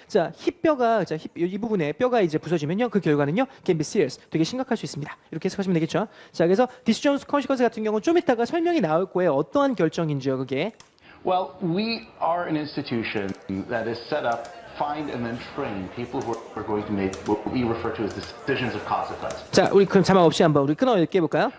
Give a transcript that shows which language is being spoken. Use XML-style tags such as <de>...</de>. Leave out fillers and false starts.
<ko>자, 힙뼈가 이 부분에 뼈가 이제 부서지면요. 그 결과는요.</ko> <en>Can be serious.</en> <ko>되게 심각할 수 있습니다. 이렇게 해석하시면 되겠죠? 자, 그래서 decisions consequence 같은 경우는 좀 이따가 설명이 나올 거예요. 어떠한 결정인지요, 그게.</ko> <en>Well, we are an institution that is set up, find and then train people who are going to make what we refer to as decisions of consequence.</en> <ko>자, 우리 그럼 자막 없이 한번 우리 끊어 읽게 볼까요?</ko>